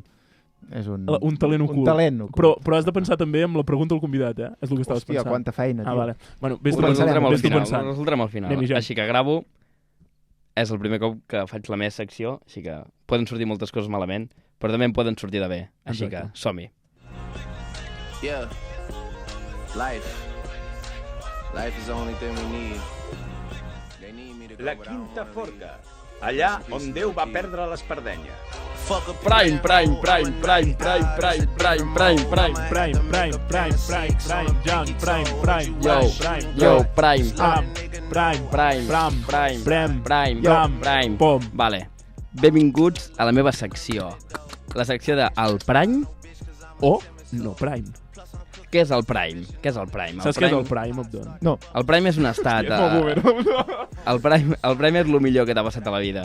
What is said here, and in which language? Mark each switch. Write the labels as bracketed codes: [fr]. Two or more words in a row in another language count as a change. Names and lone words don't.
[ca] Un talent ocult. Un talent ocult. Però has de pensar també amb la pregunta al convidat, eh? És el que estaves Hòstia, pensant. quanta feina, tio. Ah, vale. Bueno, Ho vés-t'ho resoldrem al vés-t'ho final. pensant. Ho resoldrem al final. Anem-hi ja. Així que gravo. És el primer cop que faig la meva secció, així que poden sortir moltes coses malament, però també en poden sortir de bé. Així Exacte. que som-hi. [en] Yeah. Life. Life is the only thing we need. They need me to go, [ca] La [en] but I don't [ca] Quinta [en] wanna [ca] Forca, allà on Déu va perdre l'espardenya. [en] leave. Fuck a Prime. Yo, Prime. Prime. Pom. [ca] Vale. Benvinguts a la meva secció. La secció de El Prime. O no Prime. Què és el Prime? Què és el Prime? Saps què és el Prime, Abdon? No, El Prime és un estat. El Prime és el millor que t'ha passat a la vida.